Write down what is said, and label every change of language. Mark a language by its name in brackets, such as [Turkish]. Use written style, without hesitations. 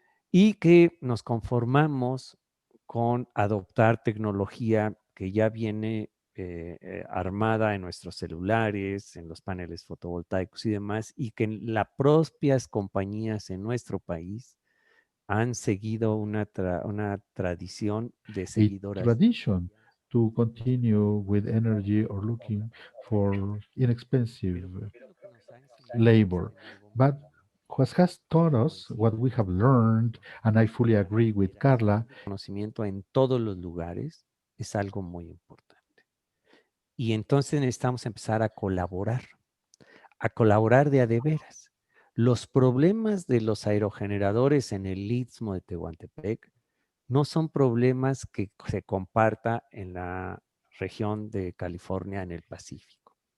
[Spanish] Y que nos conformamos con adoptar tecnología que ya viene armada en nuestros celulares, en los paneles fotovoltaicos y demás, y que las propias compañías en nuestro país han seguido una tradición de seguidoras. [English] Tradition to continue with energy or looking for inexpensive labor. But what has taught us, what we have learned, and I fully agree with Carla, [Spanish] Conocimiento en todos los lugares es algo muy importante. Y entonces necesitamos empezar a colaborar de a de veras. Los problemas de los aerogeneradores en el Istmo de Tehuantepec no son problemas que se comparta en la región de California en el Pacífico.